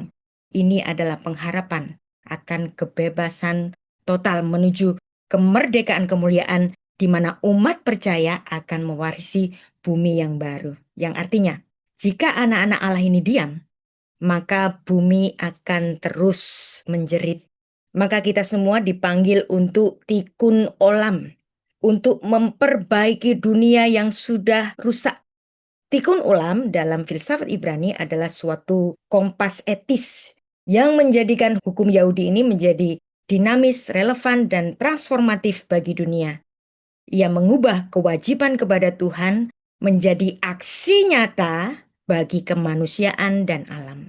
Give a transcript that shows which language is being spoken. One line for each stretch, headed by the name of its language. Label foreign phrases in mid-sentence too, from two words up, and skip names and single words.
Indonesian: Ini adalah pengharapan akan kebebasan total menuju kemerdekaan kemuliaan di mana umat percaya akan mewarisi bumi yang baru. Yang artinya, jika anak-anak Allah ini diam, maka bumi akan terus menjerit. Maka kita semua dipanggil untuk
Hebrew: תיקון עולם,
Indonesian: untuk memperbaiki dunia yang sudah rusak.
Hebrew: תיקון עולם
Indonesian: dalam filsafat Ibrani adalah suatu kompas etis yang menjadikan hukum Yahudi ini menjadi dinamis, relevan, dan transformatif bagi dunia. Ia mengubah kewajiban kepada Tuhan menjadi aksi nyata bagi kemanusiaan dan alam.